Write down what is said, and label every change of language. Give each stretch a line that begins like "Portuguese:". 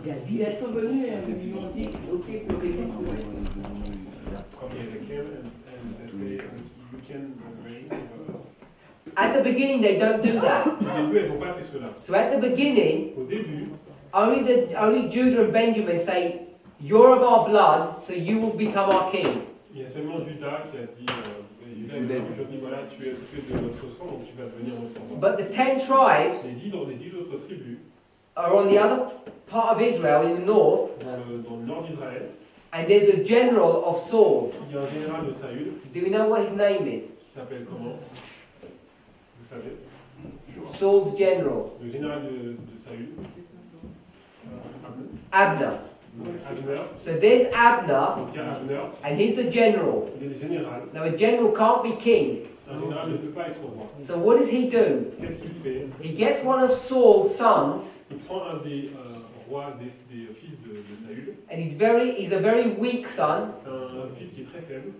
French: Ils sont venus et ils m'ont dit, ok, pour les sauver.
English: Ok, they came and they say, you can reign. At the beginning, they don't do that.
French: Au début, elles n'ont pas fait cela.
English: So at the beginning,
French: Au début,
English: only Judah and Benjamin say, "You're of our blood, so you will become our king."
French: il y a seulement Judas qui a dit, Judas a dit, voilà, tu es de notre sang, donc tu vas devenir notre roi.
English: But the 10 tribes
French: Les 10 autres tribus,
English: are on the other part of Israel in the north,
French: dans le nord d'Israël,
English: and there's a general of Saul.
French: il y a un général de Saül,
English: Do we know what his name is?
French: qui s'appelle comment? Vous savez?
English: Saul's general,
French: Le général de Saül,
English: Abner.
French: Abner.
English: So there's Abner,
French: Donc il y a Abner,
English: and he's the general.
French: il est le général.
English: Now a general can't be king.
French: Un général ne peut pas être roi.
English: So what does he do?
French: Qu'est-ce qu'il fait?
English: He gets one of Saul's sons,
French: Il prend un des rois, des fils de Saül,
English: and he's a very weak son.
French: un fils qui est très faible.